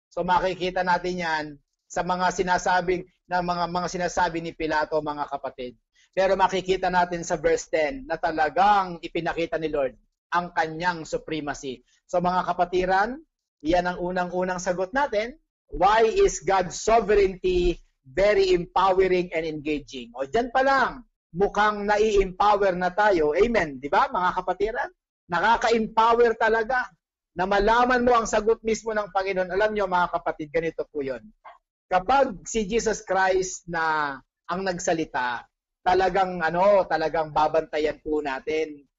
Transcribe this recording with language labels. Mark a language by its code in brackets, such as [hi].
[tl] So makikita natin yan sa mga sinasabing mga sinasabi ni Pilato, mga kapatid. Pero makikita natin sa verse 10 na talagang ipinakita ni Lord ang kanyang supremacy. So mga kapatiran, yan ang unang-unang sagot natin. [en] Why is God's sovereignty very empowering and engaging? [tl] O dyan pa lang, mukhang nai-empower na tayo. Amen. Di ba mga kapatiran? Nakaka-empower talaga na malaman mo ang sagot mismo ng Panginoon. Alam nyo mga kapatid, ganito po yun. Kapag si Jesus Christ na ang nagsalita, talagang babantayan po natin.